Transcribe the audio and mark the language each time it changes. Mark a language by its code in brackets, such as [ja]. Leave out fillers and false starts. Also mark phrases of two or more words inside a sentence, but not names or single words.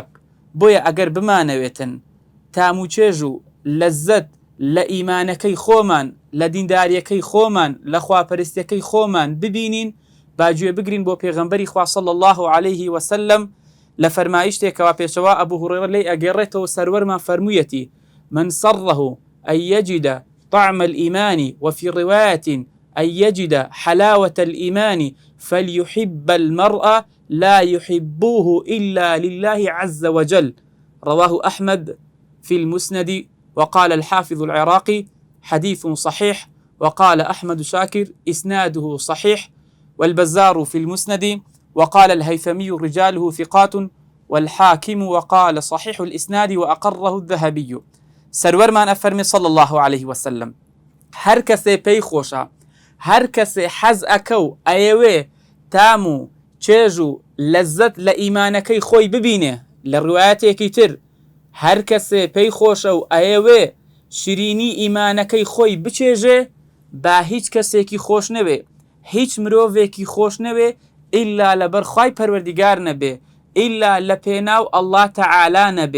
[ckb] بۆیە ئەگەر بمانەوێتن تام و چێژ و لەزەت لە ئیمانەکەی خۆمان، لە دینداریەکەی خۆمان، لە خواپەرستیەکەی خۆمان ببینین، باگوێ بگرین بۆ پێغەمبەری خوا [ar] صلی الله عليه وسلم [ckb] لە فەرمایشتێکەوە پێشەوە ئەبوو هورەیرە لێی ئەگەڕێتەوە سەروەرمان فەرموویەتی: [ar] من سره أن يجد طعم الإيمان وفي رواية أن يجد حلاوة الإيمان فليحب المرء لا يحبوه إلا لله عز وجل. رواه أحمد في المسند، وقال الحافظ العراقي حديث صحيح، وقال أحمد شاكر إسناده صحيح، والبزار في المسند، وقال الهيثمي رجاله ثقات، والحاكم وقال صحيح الإسناد وأقره الذهبي. [ckb] سرورمان أفرمي [ar] صلى الله عليه وسلم [ckb] هر کەسێ پێی خۆشە، هەر کەسێ حەز ئەکەو ئەیەوێ تام و چێژ و لەزەت لە ئیمانەکەی خۆی ببینێ. لە ڕوایەتێکی تر هەر کەسێ پێی خۆشە و ئەیەوێ شیرینی ئیمانەکەی خۆی بچێژێ، با هیچ کەسێکی خۆش نەوێ، هیچ مرۆڤێکی خۆش نەوێ ئیلا لەبەر خوای پەروەردیگار نەبێ، ئیلا لە پێناو [ar] ئەڵڵا تەعالا [ckb] نەبێ.